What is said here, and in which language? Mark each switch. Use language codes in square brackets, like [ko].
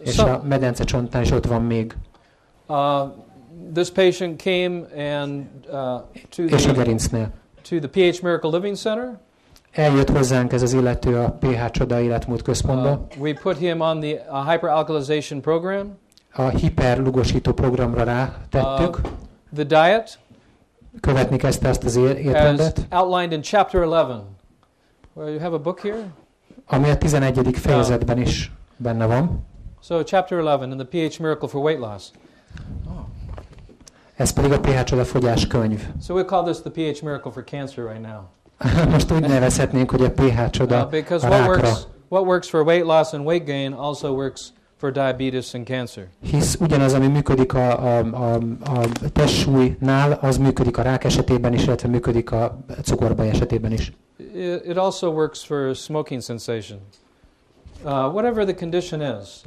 [hu] És a medencecsontnál is ott van még. [en] This patient came and [hu] és a gerincnél. [en] To the PH Miracle Living Center. [hu] Eljött hozzánk ez az illető a PH-csoda életmód központba. [en] We put him on the hyperalkalization program. [hu] A hiperlugosító programra rátettük. [en] The diet. [hu] Követni kezdte azt az étrendet. [en] As outlined in chapter 11. Well, you have a book here? [hu] Ami a 11. fejezetben is benne van. [en] So chapter 11 in the PH Miracle for Weight Loss. [hu] Ez pedig a PH-csoda fogyás könyv. [en] So we call this the PH Miracle for Cancer right now. [hu] Most úgy nevezhetnénk, hogy a PH-csoda a rákra. [en] What works for weight loss and weight gain also works for diabetes and cancer. [hu] Hisz ugyanaz, ami működik a testsúlynál, az működik a rák esetében is, illetve működik a cukorbaj esetében is. [en] It also works for smoking cessation. Whatever the condition is.